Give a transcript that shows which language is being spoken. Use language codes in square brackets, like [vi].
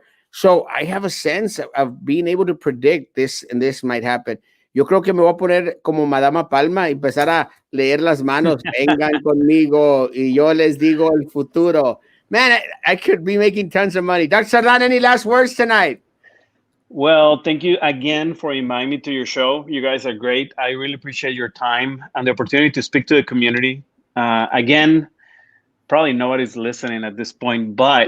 [en] So I have a sense of being able to predict this, and this might happen. [es] Yo creo que me voy a poner como Madama Palma y empezar a leer las manos. Vengan conmigo y yo les digo el futuro. [en] Man, I could be making tons of money. Dr. Cerdan, any last words tonight? Well, thank you again for inviting me to your show. You guys are great. I really appreciate your time and the opportunity to speak to the community. Again, probably nobody's listening at this point, but